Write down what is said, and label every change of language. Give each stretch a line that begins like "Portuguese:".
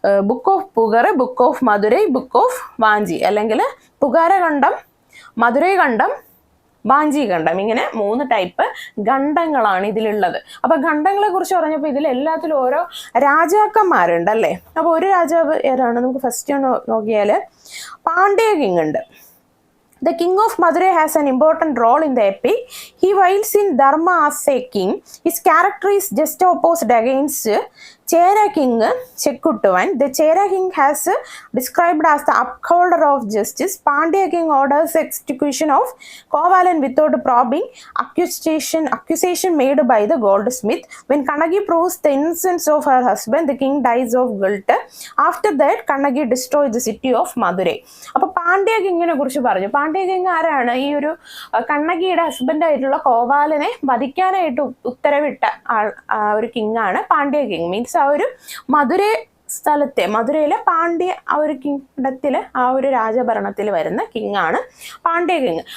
English: Book of Puhar, book of Madurai, book of Vanchi.
Malayalam: അല്ലെങ്കിൽ പുകാര കണ്ടം, മധുരൈ കണ്ടം, വാഞ്ചി ഖണ്ഡം. ഇങ്ങനെ 3 ടൈപ്പ് ഖണ്ഡങ്ങളാണ് ഇതിലുള്ളത്. അപ്പൊ ഖണ്ഡങ്ങളെ കുറിച്ച് പറഞ്ഞപ്പോൾ ഇതിൽ എല്ലാത്തിലും ഓരോ രാജാക്കന്മാരുണ്ട് അല്ലേ. അപ്പൊ ഒരു രാജാവ് ഏതാണ്? നമുക്ക് ഫസ്റ്റ് നോക്കിയാല് പാണ്ഡ്യ കിങ് ഉണ്ട്.
English: The king of Madurai has an important role in the epic. He wields in Dharma as a king. His character is just opposite against Chera king Chekuttuvan. The Chera king has described as the upholder of justice. Pandya king orders execution of Kovalan without probing accusation made by the goldsmith. When Kannagi proves the innocence of her husband, the king dies of guilt. After that, Kannagi destroys the city of Madurai.
Malayalam: അപ്പോൾ പാണ്ഡ്യ കിങ്ങിനെ കുറിച്ച് പറഞ്ഞു. Pandya king ആരാണ്? ഈ ഒരു കണ്ണകിയുടെ ഹസ്ബൻഡായിട്ടുള്ള കോവാലനെ വധിക്കാനായിട്ട് ഉത്തരവിട്ട ഒരു king ആണ് Pandya king. Means ആ ഒരു മധുരയിലെ പാണ്ഡ്യ ആ ഒരു കിങ്ഡത്തില് ആ ഒരു രാജഭരണത്തിൽ വരുന്ന കിങ് ആണ് പാണ്ഡ്യ കിങ്.